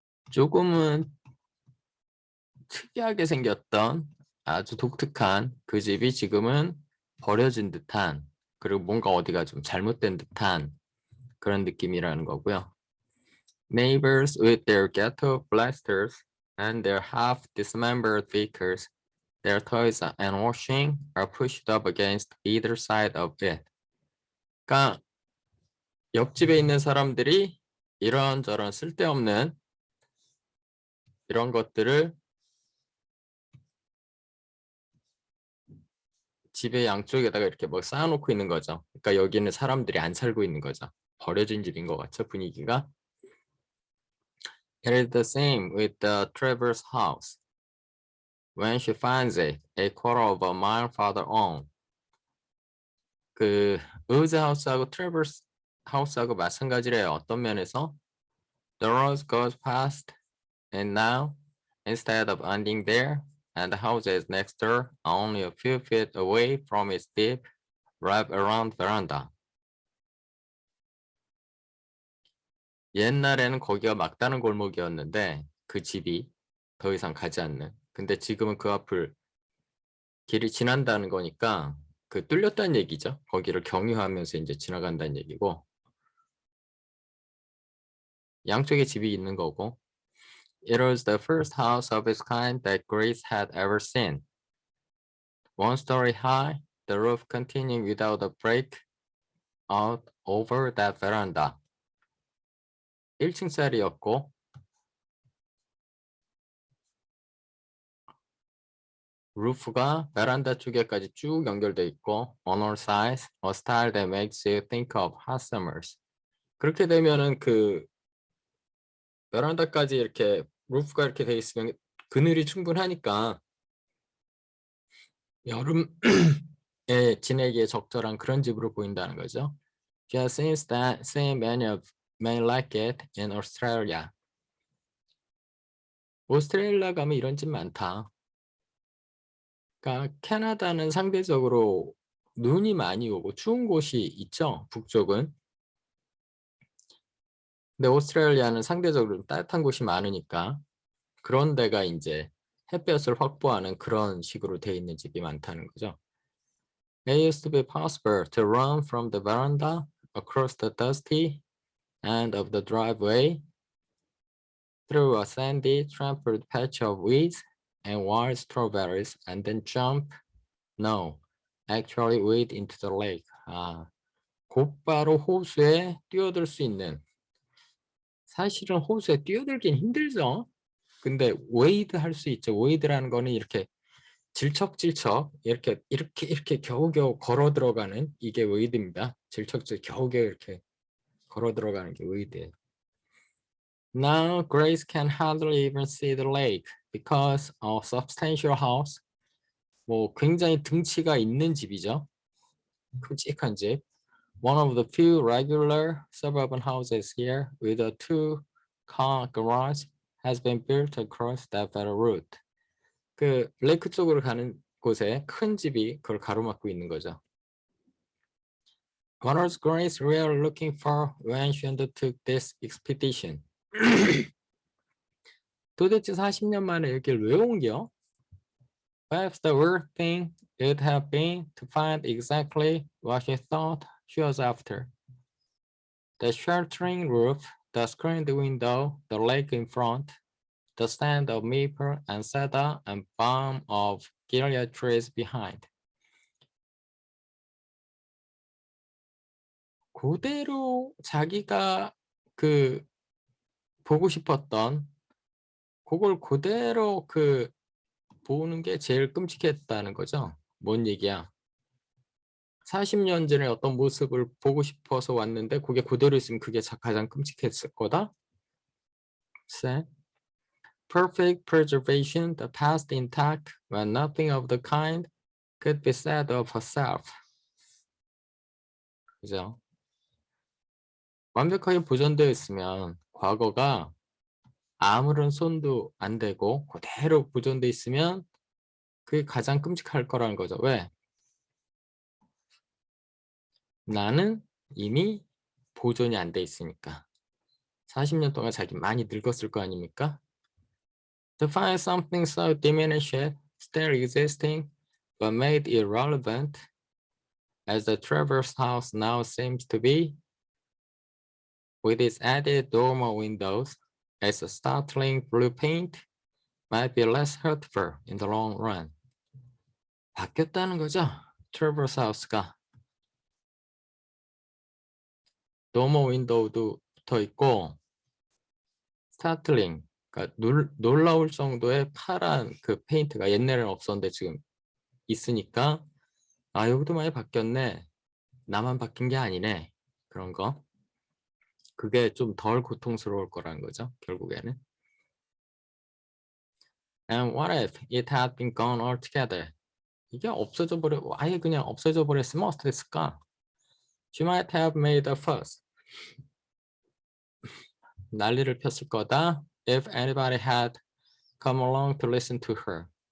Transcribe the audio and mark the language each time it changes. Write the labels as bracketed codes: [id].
[ko] 조금은 특이하게 생겼던 아주 독특한 그 집이 지금은 버려진 듯한 그리고 뭔가 어디가 좀 잘못된 듯한 그런 느낌이라는 거고요. [en] Neighbors with their ghetto blasters and their half dismembered vehicles, their toys and washing are pushed up against either side of it. [ko] 그러니까 옆집에 있는 사람들이 이런저런 쓸데없는 이런 것들을 집의 양쪽에다가 이렇게 뭐 쌓아놓고 있는 거죠. 그러니까 여기는 사람들이 안 살고 있는 거죠. 버려진 집인 것 같죠, 분위기가. [en] It is the same with the Trevor's house. When she finds it, a quarter of a mile farther on. [ko] 그 우즈 하우스하고 트래버스 하우스하고 마찬가지래요. 어떤 면에서? [en] The road goes past, and now, instead of ending there, and the houses next door are only a few feet away from its deep, wrap-around veranda. [ko] 옛날에는 거기가 막다른 골목이었는데 그 집이 더 이상 가지 않는. 근데 지금은 그 앞을 길이 지난다는 거니까 그 뚫렸다는 얘기죠. 거기를 경유하면서 이제 지나간다는 얘기고 양쪽에 집이 있는 거고 [en] It was the first house of its kind that Grace had ever seen. One story high, the roof continuing without a break out over that veranda. [ko] 1층짜리였고 루프가 베란다 쪽에까지 쭉 연결돼 있고 [en] on all sides, a style that makes you think of hot summers. [ko] 그렇게 되면은 그 베란다까지 이렇게 루프가 이렇게 돼 있으면 그늘이 충분하니까 여름에 지내기에 적절한 그런 집으로 보인다는 거죠. [en] Just since that seen many like it in Australia. [ko] 오스트레일리아 가면 이런 집 많다. 그러니까 캐나다는 상대적으로 눈이 많이 오고 추운 곳이 있죠, 북쪽은. 근데 오스트레일리아는 상대적으로 따뜻한 곳이 많으니까 그런 데가 이제 햇볕을 확보하는 그런 식으로 돼 있는 집이 많다는 거죠. [en] It used to be possible to run from the veranda across the dusty end of the driveway through a sandy, trampled patch of weeds and wild strawberries, and then jump, no, actually wade into the lake. [ko] 아, 곧바로 호수에 뛰어들 수 있는. 사실은 호수에 뛰어들긴 힘들죠. 근데 웨이드 할 수 있죠. 웨이드라는 거는 이렇게 질척질척 이렇게 겨우겨우 걸어 들어가는 이게 웨이드입니다. 질척질척 겨우겨우 이렇게 걸어 들어가는 게 웨이드예요. [en] Now Grace can hardly even see the lake because a substantial house, [ko] 뭐 굉장히 등치가 있는 집이죠. 큼직한 집. [en] One of the few regular suburban houses here with a two-car garage has been built across that very route. [ko] 그 레이크 쪽으로 가는 곳에 큰 집이 그걸 가로막고 있는 거죠. [en] What was Grace really looking for when she undertook this expedition? [ko] 도대체 40년 만에 여길 왜 옮겨? [en] Perhaps the worst thing would have been to find exactly what she thought she was after. The sheltering roof, the screened window, the lake in front, the stand of maple and cedar and balm of Gilead trees behind. [ko] 그대로 자기가 그 보고 싶었던 그걸 그대로 그 보는 게 제일 끔찍했다는 거죠. 뭔 얘기야? 40년 전에 어떤 모습을 보고 싶어서 왔는데 그게 그대로 있으면 그게 가장 끔찍했을 거다. [en] Sad. Perfect preservation, the past intact, when nothing of the kind could be said of herself. [ko] 그죠? 완벽하게 보존되어 있으면 과거가 아무런 손도 안 대고 그대로 보존되어 있으면 그게 가장 끔찍할 거라는 거죠. 왜? 나는 이미 보존이 안 돼 있으니까. 40년 동안 자기 많이 늙었을 거 아닙니까? [en] To find something so diminished, still existing, but made irrelevant, as the Travers house now seems to be, with its added dormer windows, as a startling blue paint, might be less hurtful in the long run. [ko] 바뀌었다는 거죠. Travers house가. 도머 윈도우도 붙어 있고, 스타틀링, 그러니까 놀라울 정도의 파란 그 페인트가 옛날에는 없었는데 지금 있으니까 아 여기도 많이 바뀌었네. 나만 바뀐 게 아니네. 그런 거. 그게 좀 덜 고통스러울 거라는 거죠. 결국에는. [en] And what if it had been gone altogether? [ko] 이게 없어져 버려 아예 그냥 없어져 버렸으면 어땠을까? [en] She might have made a fuss. [ko] 난리를 폈을 거다. [en] If anybody had come along to listen to her.